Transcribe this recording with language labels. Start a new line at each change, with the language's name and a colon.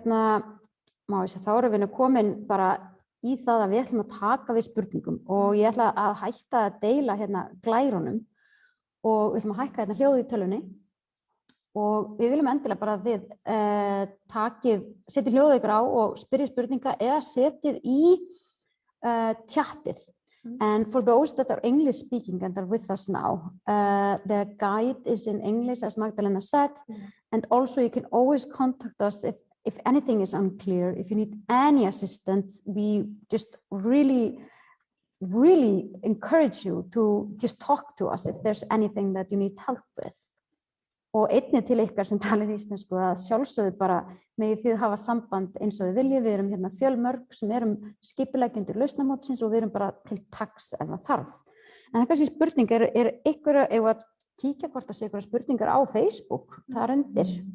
Icelandic: Má ég segja, þá erum við komin bara í það að við ætlum að taka við spurningum og ég ætla að hætta að deila glærunum og við ætlum að hækka hljóðið í tölvunni og við viljum endilega bara að þið setjið hljóðið ykkur á og spyrjið spurninga eða setjið í tjattið.
English: And for those that are English speaking and are with us now, the guide is in English, as Magdalena said, and also you can always contact us if anything is unclear, if you need any assistance. We just really encourage you to just talk to us if there's anything that you need help with.
Icelandic: Og einnig til ykkar sem talið íslensku að sjálfsögðu bara megið þið hafa samband eins og þið viljið. Við erum fjölmörg sem erum skipuleggjendur lausnamótsins og við erum bara til taks ef það þarf. En það kannski spurning, er ykkur að kíkja hvort það sé ykkur spurningar á Facebook þar undir?